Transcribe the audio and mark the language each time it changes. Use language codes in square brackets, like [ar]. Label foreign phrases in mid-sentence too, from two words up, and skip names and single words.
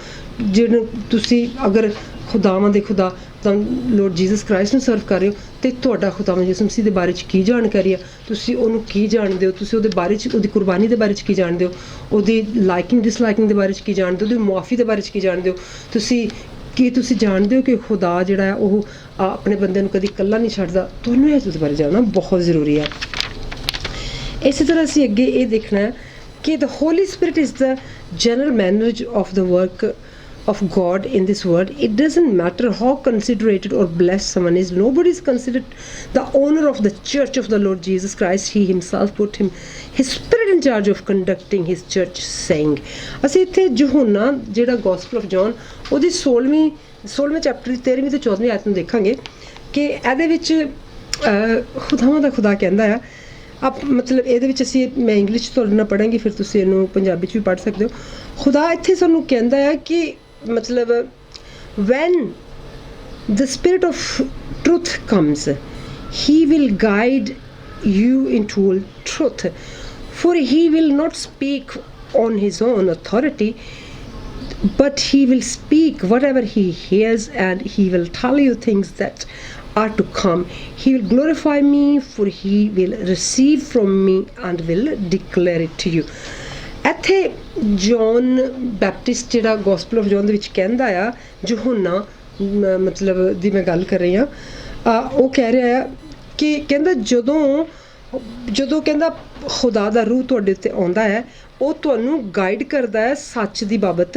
[pa] ਜਿਹਨੂੰ ਤੁਸੀਂ ਅਗਰ ਖੁਦਾਵਾਂ ਦੇ ਖੁਦਾ ਤਾਂ ਲੋਰਡ ਜੀਸਸ ਕ੍ਰਾਈਸਟ ਨੂੰ ਸਰਵ ਕਰ ਰਹੇ ਹੋ ਤੇ ਤੁਹਾਡਾ ਖੁਦਾਵੰਦ ਯਿਸੂ ਮਸੀਹ ਦੇ ਬਾਰੇ 'ਚ ਕੀ ਜਾਣਕਾਰੀ ਆ, ਤੁਸੀਂ ਉਹਨੂੰ ਕੀ ਜਾਣਦੇ ਹੋ, ਤੁਸੀਂ ਉਹਦੇ ਬਾਰੇ 'ਚ, ਉਹਦੀ ਕੁਰਬਾਨੀ ਦੇ ਬਾਰੇ 'ਚ ਕੀ ਜਾਣਦੇ ਹੋ, ਉਹਦੀ [en] liking disliking [pa] ਦੇ ਬਾਰੇ 'ਚ ਕੀ ਜਾਣਦੇ ਹੋ, ਉਹਦੀ ਮੁਆਫੀ ਦੇ ਬਾਰੇ 'ਚ ਕੀ ਜਾਣਦੇ ਹੋ। ਤੁਸੀਂ ਜਾਣਦੇ ਹੋ ਕਿ ਖੁਦਾ ਜਿਹੜਾ ਹੈ ਉਹ ਆਪਣੇ ਬੰਦੇ ਨੂੰ ਕਦੀ ਇਕੱਲਾ ਨਹੀਂ ਛੱਡਦਾ। ਤੁਹਾਨੂੰ ਇਸ ਬਾਰੇ ਜਾਣਨਾ ਬਹੁਤ ਜ਼ਰੂਰੀ ਹੈ। ਇਸੇ ਤਰ੍ਹਾਂ ਅਸੀਂ ਅੱਗੇ ਇਹ ਦੇਖਣਾ ਹੈ ਕਿ [en] the Holy Spirit is the general manager of the work of God in this world. It doesn't matter how considerate or blessed someone is. Nobody is considered the owner of the church of the Lord Jesus Christ. He himself put his spirit in charge of conducting his church, saying, [pa] ਅਸੀਂ ਇੱਥੇ ਯਹੋਨਾ ਜਿਹੜਾ ਗੋਸਪਲ ਆਫ ਜੌਨ ਉਹਦੀ 16ਵੇਂ ਚੈਪਟਰ ਦੀ 13ਵੀਂ ਤੇ 14ਵੀਂ ਆਇਤ ਨੂੰ ਦੇਖਾਂਗੇ ਕਿ ਇਹਦੇ ਵਿੱਚ ਖੁਦਾਵਾਂ ਦਾ ਖੁਦਾ ਕਹਿੰਦਾ ਆ। ਮਤਲਬ ਇਹਦੇ ਵਿੱਚ ਮੈਂ ਇੰਗਲਿਸ਼ 'ਚ ਤੁਹਾਡੇ ਨਾਲ ਪੜ੍ਹਾਂਗੀ, ਫਿਰ ਤੁਸੀਂ ਇਹਨੂੰ ਪੰਜਾਬੀ 'ਚ ਵੀ ਪੜ੍ਹ ਸਕਦੇ ਹੋ। ਖੁਦਾ ਇੱਥੇ ਸਾਨੂੰ ਕਹਿੰਦਾ ਆ ਕਿ ਮਤਲਬ [en] when the spirit of truth comes, he will guide you into all truth, for he will not speak on his own authority, but he will speak whatever he hears, and he will tell you things that are to come. He will glorify me, for he will receive from me and will declare it to you. [pa] ਇੱਥੇ ਜੌਨ ਬੈਪਟਿਸਟ ਜਿਹੜਾ ਗੋਸਪਲ ਆਫ ਜੌਨ ਦੇ ਵਿੱਚ ਕਹਿੰਦਾ ਆ, ਯਹੋਨਾ ਮਤਲਬ ਦੀ ਮੈਂ ਗੱਲ ਕਰ ਰਹੀ ਹਾਂ, ਉਹ ਕਹਿ ਰਿਹਾ ਆ ਕਿ ਕਹਿੰਦਾ ਜਦੋਂ ਕਹਿੰਦਾ ਖੁਦਾ ਦਾ ਰੂਹ ਤੁਹਾਡੇ ਉੱਤੇ ਆਉਂਦਾ ਹੈ, ਉਹ ਤੁਹਾਨੂੰ ਗਾਈਡ ਕਰਦਾ ਹੈ ਸੱਚ ਦੀ ਬਾਬਤ।